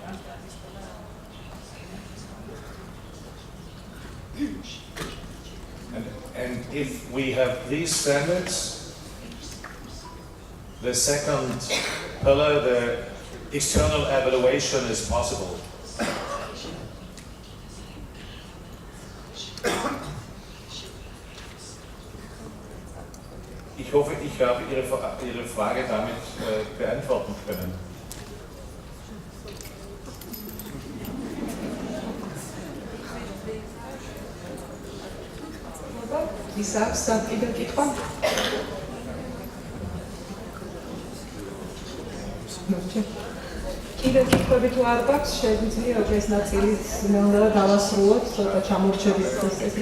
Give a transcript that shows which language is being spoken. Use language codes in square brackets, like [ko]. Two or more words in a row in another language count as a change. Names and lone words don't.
[en] And if we have these standards, the second pillar, the external evaluation, is possible. [de] Ich hoffe, ich habe Ihre Frage damit beantworten können. [ka] Vis აქვს კიდევ კითხვა? კიდევ კითხვები თუ არ გაქვს, შეგვიძლია ეს ნაწილიც უნდა დავასრულოთ, ცოტა ჩამორჩებით წესით.